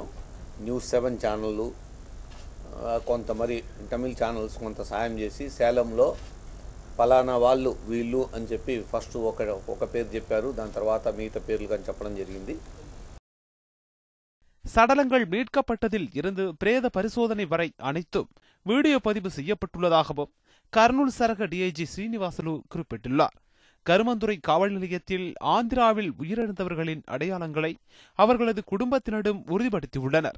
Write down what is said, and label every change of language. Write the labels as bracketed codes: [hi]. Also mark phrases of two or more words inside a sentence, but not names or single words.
[te] న్యూస్ 7 ఛానళ్ళు కొంత మరి తమిళ ఛానల్స్ కొంత సాయం చేసి సేలంలో పలానా వాళ్ళు వీళ్ళు అని చెప్పి ఫస్ట్ ఒక పేరు చెప్పారు. దాని తర్వాత మిగతా పేర్లు కానీ చెప్పడం జరిగింది. [ta] சடலங்கள் மீட்கப்பட்டதில் இருந்து பிரேத பரிசோதனை வரை அனைத்தும் வீடியோ பதிவு செய்யப்பட்டுள்ளதாகவும் கர்னூல் சரக டிஐஜி శ్రీనివాసులు குறிப்பிட்டுள்ளார். கருமந்துறை காவல் நிலையத்தில் ஆந்திராவில் உயிரிழந்தவர்களின் அடையாளங்களை அவர்களது குடும்பத்தினரும் உறுதிப்படுத்தியுள்ளனர்.